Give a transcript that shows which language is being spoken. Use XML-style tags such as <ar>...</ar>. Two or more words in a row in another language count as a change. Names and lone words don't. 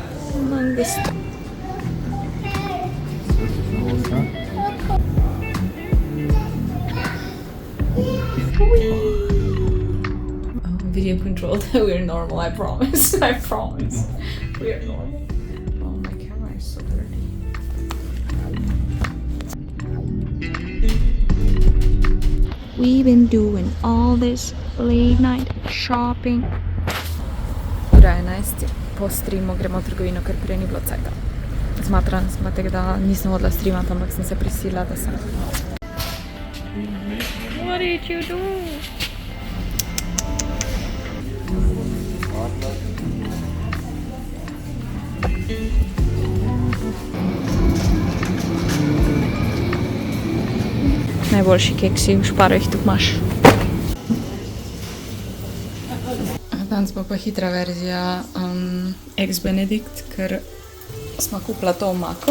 <en>Mangosteen. Video controlled. We're normal, I promise. I promise. We're normal. Oh, my camera is so dirty. We've been doing all this late night shopping.</en> <sl>Ura je 11, po streamu gremo v trgovino, ker prej ni bilo cajta. zmatrana sem, tako da nisem hodila streamati, ampak sem se prisilila, da sem.</sl> <en>What did you do?</en> <sl>Najboljši keksi v Šparu jih tu imaš. Danes bo pa hitra verzija</sl> <en>Eggs Benedict,</en> <sl>ker smo kupila to omako.</sl>